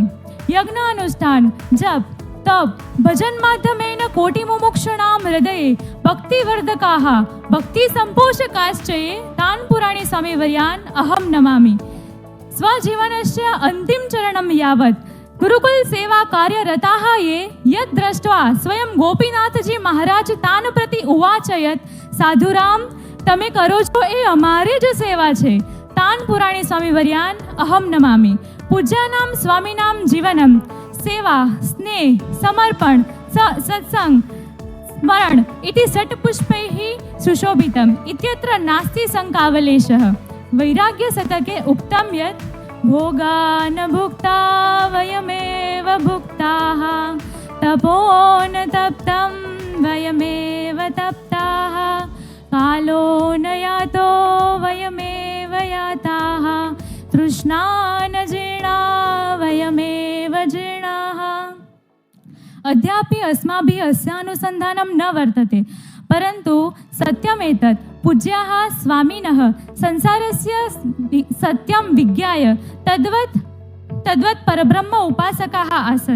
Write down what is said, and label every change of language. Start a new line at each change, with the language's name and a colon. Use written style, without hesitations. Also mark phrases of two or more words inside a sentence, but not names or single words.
Sanskrit: यज्ञ अनुष्ठान जप तप भजन माध्यमेन कोटिमुमुक्षूणां हृदये भक्तिवर्धकाः भक्तिसम्पोषकाश्चये तान् पुराणी स्वामी वर्यान् अहं नमामि. स्वजीवनस्य अन्तिम चरणं यावत् गुरुकुल सेवा कार्यरताः ये यद् दृष्ट्वा स्वयं गोपीनाथजी महाराज तान् प्रति उवाच यत् साधुराम
Gujarati: તમે કરો છો એ અમારી જ સેવા છે.
Sanskrit: તાન પુરાણી સ્વામી વર્યાન અહમ નમામિ. પૂજ્યાનામ સ્વામીનામ જીવનમ સેવા સ્નેહ સમર્પણ સત્સંગ સ્મરણ ઇતિ ષટ્પુષ્પૈઃ સુશોભિતમ ઇત્યત્ર નાસ્તિ શંકાવલેશઃ. વૈરાગ્ય શતકે ઉક્તમ યत् ભોગાન ભુક્તા વયમેવ ભુક્તાઃ તપોન તપ્તમ વયમેવ તપ્તાઃ कालो न यातो वयमेव याताः तृष्णा न जीर्णा अद्यापि अस्माभिः अस्यानुसन्धानं न वर्तते, परन्तु सत्यमेतत् पूज्याः स्वामिनः संसारस्य सत्यं विज्ञाय तद्वत् परब्रह्म उपासकाः आसन्।